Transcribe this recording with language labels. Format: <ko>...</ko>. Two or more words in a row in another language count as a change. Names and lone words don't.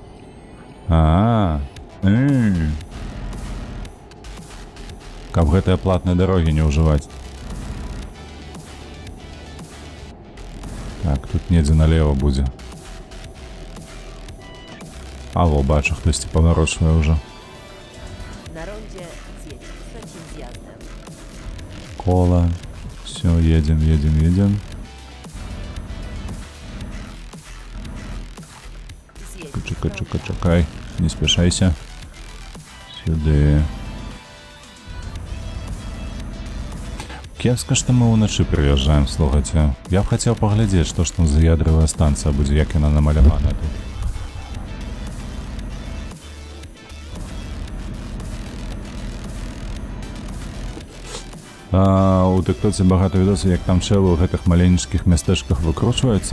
<be>Каб гэтыя платныя дарогі не ўжываць. Так, тут недзе налево будзе. Алло, бачу, хтосьці паварочвае ўжо.</be> <pl>Na rondzie zjedź trzecim zjazdem.</pl> <be>Кола.</be> <ru>Все, едем.</ru> <pl>Zjedź</pl> <be>Чекай, не спешайся. Сюды. Кепска, што мы ўначы прыязджаем, слухайце. Я б хацеў паглядзець, што ж там за ядравая станцыя будзе, як яна намалявана тут. У тыктоце багата відосаў, як там чэлы ў гэтых маленечкіх мястэчках выкручваюцца.</be>